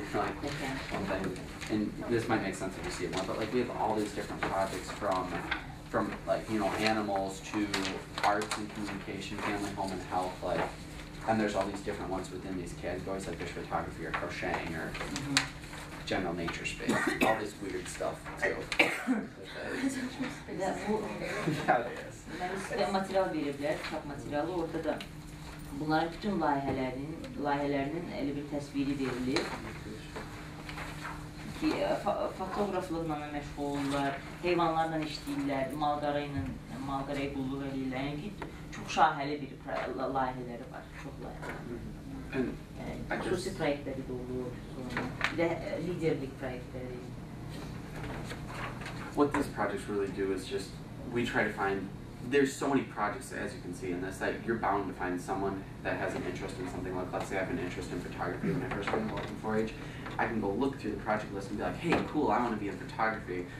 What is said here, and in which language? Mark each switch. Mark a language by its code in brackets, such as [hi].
[en] Like one thing, and this might make sense if you see it more, but like we have all these different projects from like animals to arts and communication, family, home, and health, like. And there's all these different ones within these categories, like there's photography or crocheting or general nature space, all this weird stuff too. [az] Və bu [en] Yeah, it is. [az] Deməli, sizə material veriblər, kitab materialı. Orada da bunların bütün layihələrinin elə bir təsviri verilir. Ki, fotoğraflıqla məşğul olurlar, heyvanlarla işləyirlər, malqaraya qulluq edirlər. Yəni ki, çox şahəli bir layihələri var, çox layihələri. Xüsusi proyektləri də olur, bir də liderlik proyektləri. [en] What these projects really do is just, we try to find, there's so many projects, as you can see in this, that you're bound to find someone that has an interest in something. Like, let's say I have an interest in photography when I first started working 4-H. I can go look through the project list and be like, hey, cool, I want to be in photography.